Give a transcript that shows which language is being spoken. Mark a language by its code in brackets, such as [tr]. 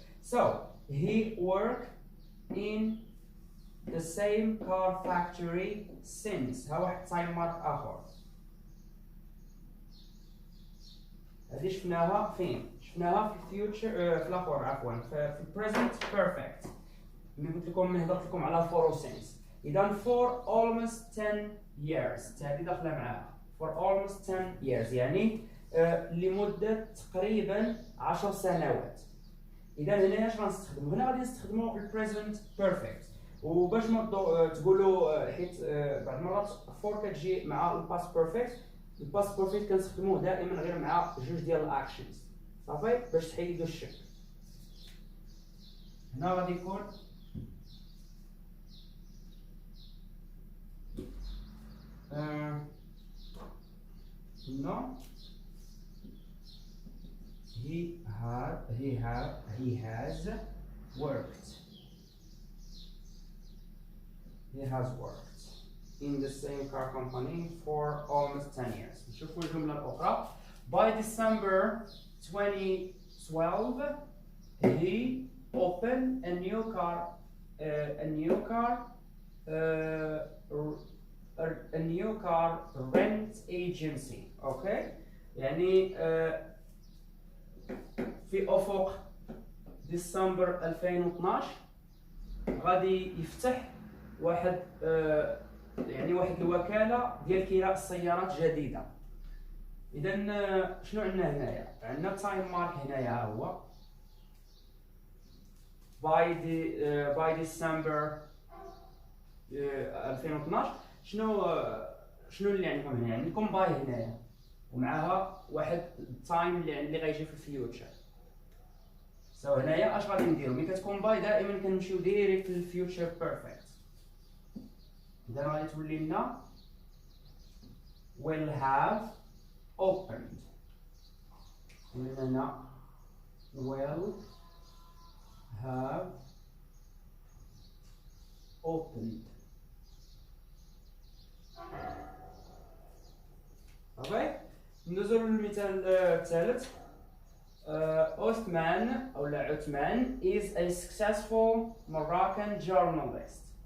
[en] So he worked in the same car factory since. [ar] ها واحد تايم مارك آخر. هذه شفناها فين؟ شفناها في الفيوتشر في الآخر عفوا في البريزنت بيرفكت. ملي قلت لكم ملي هضرت لكم على فور سينس. إذا [en] for almost 10 years [ar] هذه داخلة معاها. [en] for almost 10 years [ar] يعني لمدة تقريبا 10 سنوات. إذا هنا اش غنستخدمو؟ هنا غادي نستخدمو البريزنت بيرفكت. وباش ما تقولوا حيت بعض المرات فور كتجي مع الباست بيرفكت. الباست بيرفكت كنستخدموه دائما غير مع جوج ديال الاكشنز صافي باش تحيدوا الشك. هنا غادي يكون هنا [en] he has worked in the same car company for almost 10 years. [ar] نشوفوا الجملة الأخرى. [en] By December 2012 he opened a new car rent agency. [ar] اوكي يعني في افق ديسمبر 2012 غادي يفتح واحد واحد الوكاله ديال كراء السيارات جديده. اذا شنو عندنا هنايا؟ عندنا تايم مارك هنايا ها هو باي ديسمبر 2012. شنو اللي عندكم هنا؟ عندكم باي هنايا ومعها واحد التايم اللي غيجي في الفيوتشر. هنايا اش غادي نديرو؟ ملي كتكون باي دائما كنمشيو ديريكت للفيوتشر بيرفكت. اذا غادي تولي لنا [en] will have opened. هنا will have opened. [ar] اوكي ندوزو للمثال الثالث. [en] عثمان is a successful Moroccan journalist.